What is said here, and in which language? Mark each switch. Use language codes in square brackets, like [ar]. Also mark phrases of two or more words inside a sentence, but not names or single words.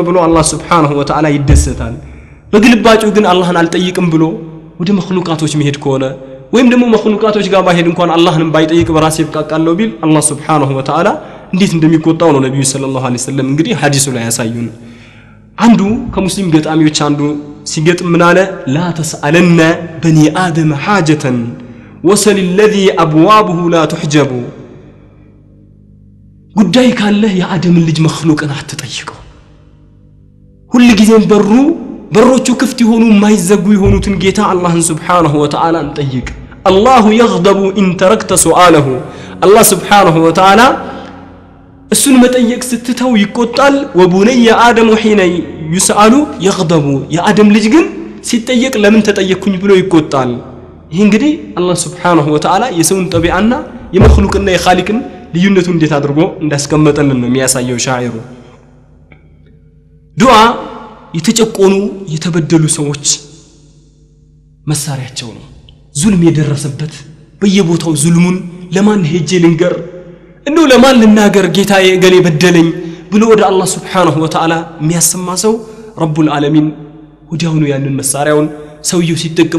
[am] ብሎ አላህ [ar] سبحانه وتعالى [am] ይደሰታል በግልባጩ ግን አላህን አልጠይቅም ብሎ ወደ መخلوቃቶች መሄድ ከሆነ ወይም ደግሞ መخلوቃቶች ጋር ባይሄድ እንኳን አላህንም ባይጠይቅ በራሴ ይብቃቃለው ቢል አላህ [ar] سبحانه وتعالى [am] እንዴት እንደሚቆጣው ነው ነብዩ [ar] صلى الله عليه وسلم [am] እንግዲህ ሐዲሱ ላይ ያሳዩን አንዱ ከሙስሊም ገጣሚዎች አንዱ ሲገጥም ምን አለ [ar] لا تسألن بني آدم حاجة وسل الذي أبوابه لا تحجب [am] ጉዳይ ካለ የአደም ልጅ መخلوቅን አትጠይቀው ሁሉ ጊዜም በሮቹ ክፍት ይሆኑ ማይዘጉ ይሆኑትን ጌታ አላህን [ar] سبحانه وتعالى [am] እንጠይቅ [ar] الله يغضب ان تركت سؤاله الله سبحانه وتعالى [am] እሱን መጠየቅ ስትተው ይቆጣል [ar] وبنو آدم حين يسأل يغضب [am] የአደም ልጅ ግን ሲጠየቅ ለምን ተጠየቅኩኝ ብሎ ይቆጣል ይሄ እንግዲህ አላህ [ar] سبحانه وتعالى [am] የሰውን ጠቢዓና የመخلوቅና የኻሊቅን ልዩነቱ እንዴት አድርጎ እንዳስቀመጠልን ነው የሚያሳየው ሻኢሩ ዱዓ የተጨቆኑ የተበደሉ ሰዎች መሳሪያቸው ነው ዙልም የደረሰበት በየቦታው ዙልሙን ለማን ሄጄ ልንገር እንደው ለማን ልናገር ጌታዬ ገሌ በደለኝ ብሎ ወደ አላህ [ar] سبحانه وتعالى [am] የሚያሰማ ሰው [ar] رب العالمين [am] ወዲያውኑ ያንን መሳሪያውን ሰውየው ሲጠቀም